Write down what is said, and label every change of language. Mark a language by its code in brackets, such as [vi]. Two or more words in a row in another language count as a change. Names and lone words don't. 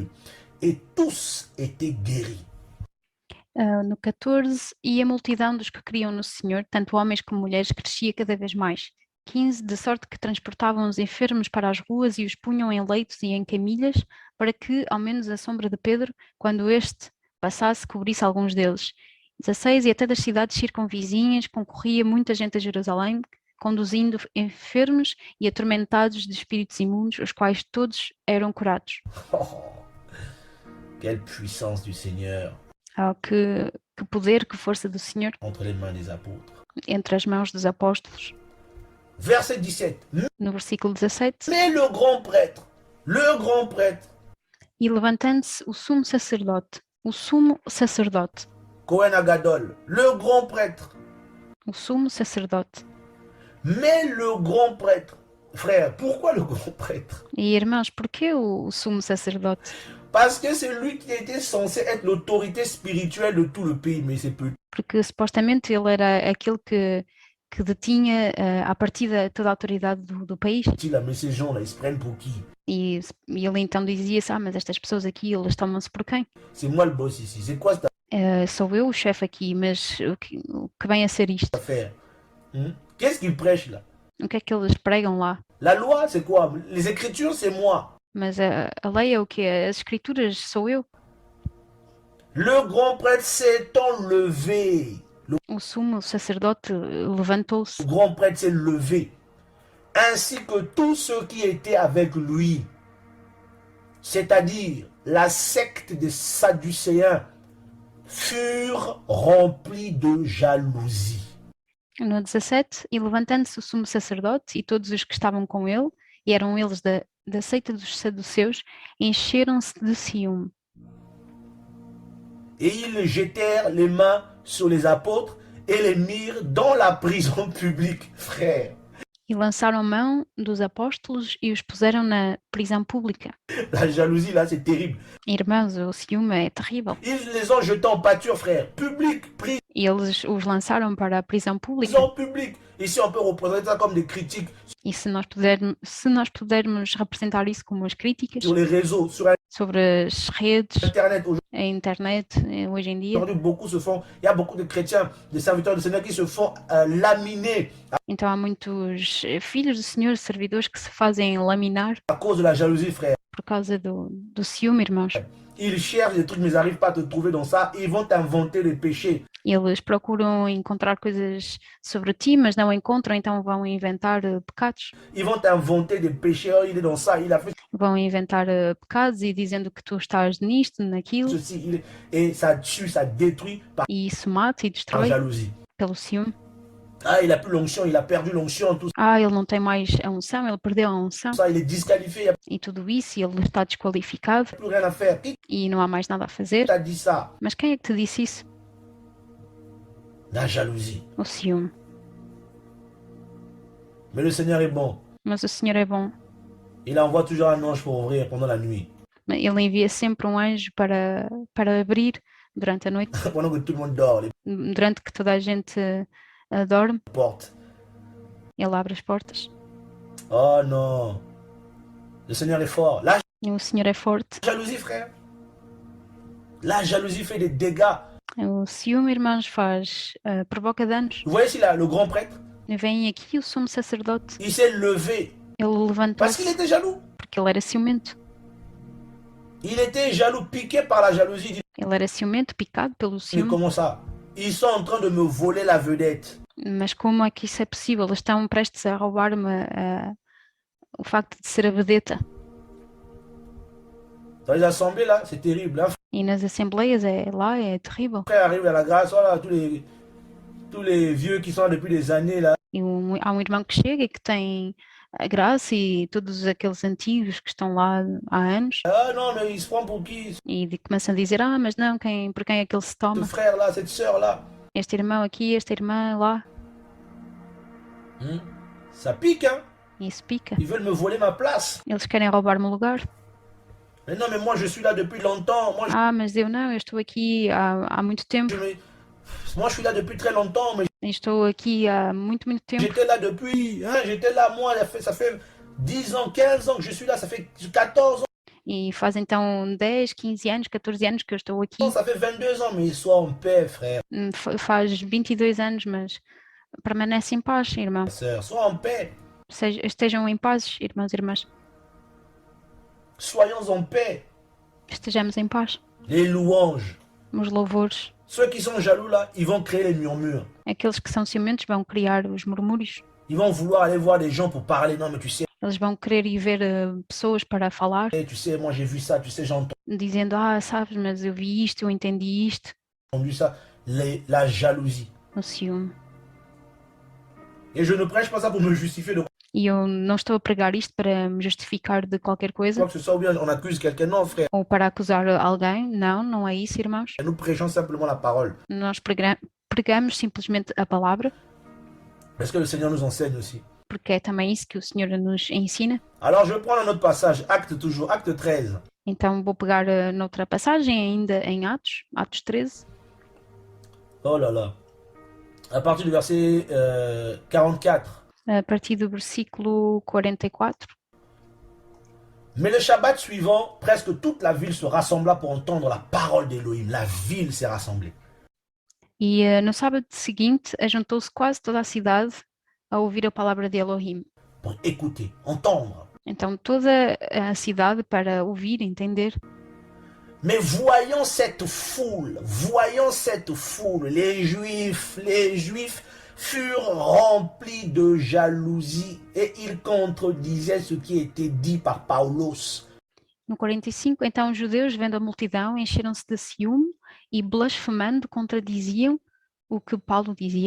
[fr] Et tous étaient guéris. [pt] No 14, e a multidão dos que criam no Senhor, tanto homens como mulheres, crescia cada vez mais. 15, de sorte que transportavam os enfermos para as ruas e os punham em leitos e em camilhas, para que, ao menos a sombra de Pedro, quando este passasse, cobrisse alguns deles. 16, e até das cidades circunvizinhas concorria muita gente a Jerusalém, conduzindo enfermos e atormentados de espíritos imundos, os quais todos eram curados. [fr] Oh, quelle puissance du Seigneur [pt] Que poder, que força do Senhor [fr] entre les mains des apôtres. [pt] entre as mãos dos apóstolos. [fr] Verset 17. [pt] No versículo 17. [fr] Mais le grand prêtre, [pt] E levantando-se o sumo sacerdote, [he] Cohen Agadol, [fr] le grand prêtre, [pt] o sumo sacerdote. [fr] mais le grand prêtre, frère, pourquoi le grand prêtre? [pt] E irmãos, porquê o sumo sacerdote? [fr] Parce que c'est lui qui était censé être l'autorité spirituelle de tout le pays, mais c'est peu. [pt] Porque supostamente ele era aquele que detinha à partida toda a autoridade do país. [fr] Là, mais ces gens-là, ils se prennent pour qui? [pt] E ele então dizia-se, mas estas pessoas aqui, elas tomam-se por quem? [fr] C'est moi le boss ici, c'est quoi cette [pt] Sou eu o chefe aqui, mas o que vem a ser isto? [fr] affaire? Qu'est-ce qu'ils prêchent là? [pt] O que é que eles pregam lá? [fr] La loi, c'est quoi? Les Écritures, c'est moi. [pt] Mas a lei é o quê? As escrituras sou eu. [fr] Le grand prêtre s'est enlevé. [pt] O sumo sacerdote levantou-se. [fr] Le grand prêtre s'est levé. Ainsi que tous ceux qui étaient avec lui. C'est-à-dire la secte des Sadducéens furent remplis de jalousie. [pt] No 17, e levantando-se o sumo sacerdote e todos os que estavam com ele, e eram eles da seita dos saduceus, encheram-se de ciúme. [fr] Et ils jetèrent les mains sur les apôtres et les mirent dans la prison publique, frère. [pt] E lançaram mão dos apóstolos e os puseram na prisão pública. [fr] La jalousie, là, c'est terrible. [pt] Irmãos, o ciúme é terrível. [fr] Ils les ont jetés en pâture, frère. Public, prison [pt] E eles os lançaram para a prisão pública. [fr] publique. Ici, on peut représenter ça comme des critiques [pt] E se nós pudermos representar isso como as críticas [fr] sur les réseaux, sur [pt] sobre as redes, [fr] Internet. [pt] a internet, hoje em dia, [fr] Aujourd'hui, beaucoup se font, il y a beaucoup de chrétiens, des serviteurs du Seigneur qui se font laminer [pt] então há muitos filhos do Senhor, servidores que se fazem laminar [fr] à cause de la jalousie, frère. [pt] por causa do ciúme, irmãos. [fr] Ils cherchent des trucs, mais ils n'arrivent pas à te trouver dans ça. Ils vont t'inventer les péchés. [pt] Eles procuram encontrar coisas sobre ti, mas não encontram, então vão inventar pecados. [fr] Ils vont t'inventer des péchés. Oh, il est dans ça, il a fait [pt] Vão inventar pecados e dizendo que tu estás nisto, naquilo, [fr] ceci. Et ça tue, ça détruit par [pt] e isso mata e destrói [fr] jalousie. [pt] pelo ciúme. [fr] Ah, il a plus l'onction, il a perdu l'onction, tout [pt] Ah, ele não tem mais a unção, ele perdeu a unção [fr] ça, il est disqualifié, il n'y a [pt] e tudo isso, e ele está desqualificado [fr] plus rien à faire. Qui [pt] e não há mais nada a fazer. [fr] t'a dit ça? [pt] Mas quem é que te disse isso? [fr] La jalousie. [pt] O ciúme. [fr] Mais le Seigneur est bon. [pt] Mas o Senhor é bom. [fr] Il envoie toujours un ange pour ouvrir pendant la nuit. [pt] Ele envia sempre um anjo para abrir durante a noite, [fr] Pendant que tout le monde dort, les [pt] durante que toda a gente dorme, [fr] portes. [pt] ele abre as portas. [fr] Oh non. Le Seigneur est fort. La [pt] E o Senhor é forte. [fr] jalousie, frère. La jalousie fait des dégâts. [pt] O ciúme, irmãos, provoca danos. [fr] Vous voyez ici là, le grand prêtre, [pt] Vem aqui o sumo sacerdote. [fr] il s'est levé [pt] Ele [fr] parce qu'il [pt] levantou-se [fr] était jaloux. [pt] porque ele era ciumento. [fr] Il était jaloux, piqué par la jalousie. Il dit, [pt] Ele era ciumento, picado pelo [fr] mais [pt] ciúme. [fr] comment ça? Ils sont en train de me voler la vedette. [pt] Mas como é que isso é possível? Eles estão prestes a roubar-me o facto de ser a vedeta. [fr] Dans les assemblées là, c'est terrible. Un [pt] E nas assembleias lá é terrível. [fr] frère arrive à la grâce, voilà, tous les vieux qui sont là depuis des années là. [pt] E há um irmão que chega e que tem a graça e todos aqueles antigos que estão lá há anos [fr] Ah non, mais il se prend pour qui? [pt] e começam a dizer, mas não, por quem é que ele se [fr] Ce [pt] toma? [fr] frère là, cette sœur là. [pt] Este irmão aqui, esta irmã lá, [fr] Ça pique, hein? [pt] e isso pica. [fr] Ils veulent me voler ma place. [pt] Eles querem roubar-me o lugar. [fr] Mais non, mais moi je suis là depuis longtemps. Moi [pt] Mas eu não, eu estou aqui há muito tempo. [fr] moi je suis là depuis très longtemps, mais [pt] Estou aqui há muito, muito tempo. [fr] j'étais là depuis, hein, j'étais là, moi, ça fait 10 ans, 15 ans que je suis là, ça fait 14 ans, [pt] E faz então 10, 15 anos, 14 anos que eu estou aqui. [fr] ça fait 22 ans, mais sois en paix, frère, [pt] Faz 22 anos, mas permanece em paz, irmão. [fr] sœur, sois en paix, [pt] Estejam em paz, irmãos e irmãs. [fr] soyons en paix. [pt] Estejamos em paz. [fr] Les louanges, [pt] Os louvores. [fr] ceux qui sont jaloux là, ils vont créer les murmures. [pt] Aqueles que são ciumentos vão criar os murmúrios. [fr] Ils vont vouloir aller voir des gens pour parler. Non, mais tu sais, [pt] Eles vão querer ir ver pessoas para falar, [fr] moi j'ai vu ça, tu sais, j'ai [pt] dizendo, sabes, mas eu vi isto, eu entendi isto. [fr] entendu ça. La jalousie. [pt] O ciúme. [fr] Et je ne prêche pas ça pour me justifier de [pt] E eu não estou a pregar isto para me justificar de qualquer coisa [fr] quoi que ce soit, ou bien on accuse quelqu'un. Non, frère, [pt] ou para acusar alguém. Não, não é isso, irmãos. [fr] nous prêchons simplement la parole. [pt] Nós pregamos simplesmente a palavra, [fr] Parce que le Seigneur nous enseigne aussi. [pt] porque é também isso que o Senhor nos ensina. [fr] Alors je prends un autre passage, Acte toujours, Acte 13. [pt] Então vou pegar noutra passagem, ainda em Atos 13, [fr] Oh là là. À partir du verset 44. [pt] a partir do versículo 44. [fr] Mais le Shabbat suivant, presque toute la ville se rassembla pour entendre la parole d'Élohim. La ville s'est rassemblée. [pt] E no sábado seguinte, ajuntou-se quase toda a cidade a ouvir a palavra de Elohim. [fr] pour écouter, entendre. [pt] Então, toda a cidade para ouvir, entender. [fr] Mais voyant cette foule, les Juifs furent remplis de jalousie et ils contredisaient ce qui était dit par Paulos. [pt] No 45, então os judeus, vendo a multidão, encheram-se de ciúme e, blasfemando, contradiziam o que Paulo dizia.